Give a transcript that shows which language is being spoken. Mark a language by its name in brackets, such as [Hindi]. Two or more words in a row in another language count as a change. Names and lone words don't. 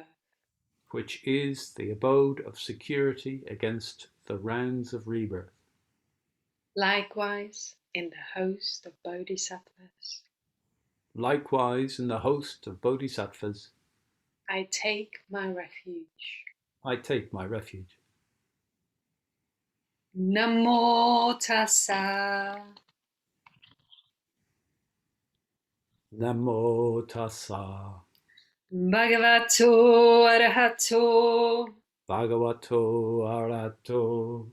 [English] which is the abode of security against the rounds of rebirth. Likewise, in the host of bodhisattvas, Likewise, in the host of bodhisattvas, I take my refuge. I take my refuge. [Pali] Namo tassa. Namo tassa. Bhagavato arahato. Bhagavato arahato.